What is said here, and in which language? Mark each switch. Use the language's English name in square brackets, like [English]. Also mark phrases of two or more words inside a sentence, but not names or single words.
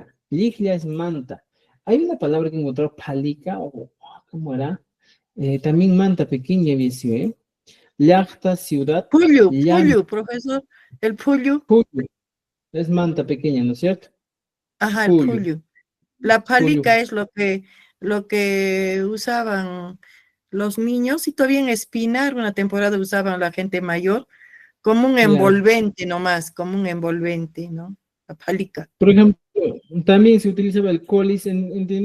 [Spanish] Liglia es manta. Hay una palabra que encontró palika, o ¿cómo era? También manta pequeña, había sido, ¿eh? Llacta, ciudad. Pullu, profesor. El pullu. Pullu. Es manta pequeña, ¿no es cierto? Ajá, el Pullu. pullu. La palica Pullu. es lo que usaban los niños, y todavía en Espinar, una temporada usaban la gente mayor, como un envolvente nomás, como un envolvente, ¿no? La palica. Por ejemplo, también se utilizaba el colis, ¿entienden?